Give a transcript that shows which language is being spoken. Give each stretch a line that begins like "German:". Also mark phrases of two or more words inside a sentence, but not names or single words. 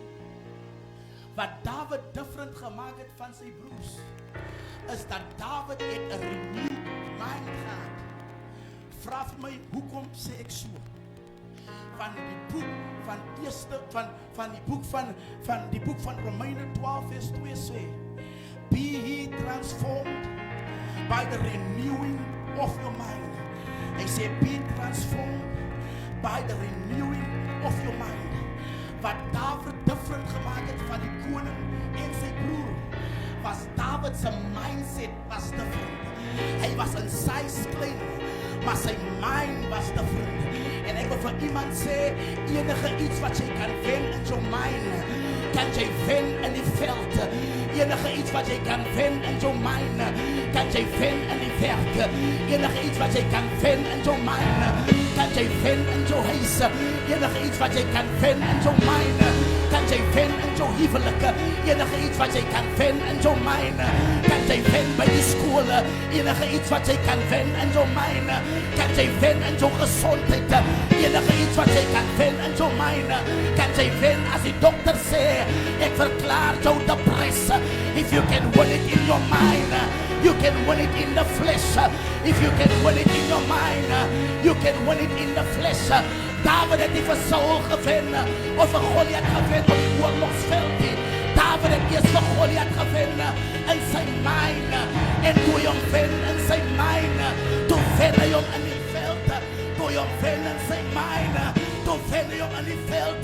Afrikaans: Wat David different gemaak het van sy broers, is dat David het 'n
English: renewed mind
Afrikaans: gehad. Vra vir my, hoekom sê ek so? Van die boek van die boek van Romeine 12 vers 2 sê,
English: be ye transformed by the renewing of your mind.
Afrikaans: Hy sê,
English: be transformed by the renewing of your mind.
Afrikaans: Wat David different gemaak het van die koning en sy broer, was David se mindset was different. Hy was in size klein, maar sy mind was different. En ek wil vir iemand sê, enige iets wat jy kan wen in jou mind, kan jy wen in die veld. Enige iets wat jy kan wen in jou mind, kan jy wen in die werk. Enige iets wat jy kan wen in jou mind, kan jy wen in jou huis. Enige iets wat jy kan wen in jou mind, kan jy wen in jou huwelik. Enige iets wat jy kan wen in jou mind, kan jy wen by die skool. Enige iets wat jy kan wen in jou mind, kan jy wen in jou gesondheid. Enige iets wat jy kan wen in jou mind, kan jy wen as die dokter sê, ek verklaar jou depressie.
English: If you can win it in your mind, you can win it in the flesh. If you can win it in your mind, you can win it in the flesh.
Afrikaans: David het nie vir Saul gewen of vir Goliat gewen op die oorlogsveld nie. David het eers vir Goliat gewen in sy mind. En toe hy hom wen in sy mind, toe wen hy hom in die veld. Toe hy hom wen in sy mind, toe wen hy hom in die veld.